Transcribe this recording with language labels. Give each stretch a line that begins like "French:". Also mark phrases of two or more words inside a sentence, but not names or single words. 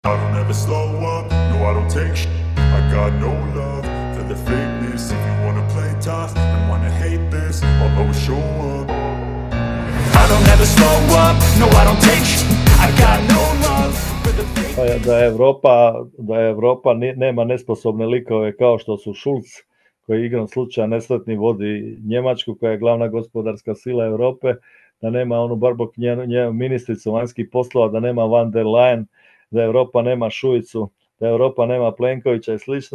English: I don't ever slow up, no I don't take shit. I got no love for the fakeness. If you wanna play tough and wanna hate this, I'll always show up. I don't ever slow up, no I don't take shit. I got no love for the fakeness.
Croatian: Da Evropa nema nesposobne likove kao što su Schulz, koji igrom slučaja nesretni vodi Njemačku, koja je glavna gospodarska sila Europe, da nema onu Barbok, ministricu vanjskih poslova, da nema Van der Leyen, da Europa nema Šuicu, da Europa nema Plenkovića i slično.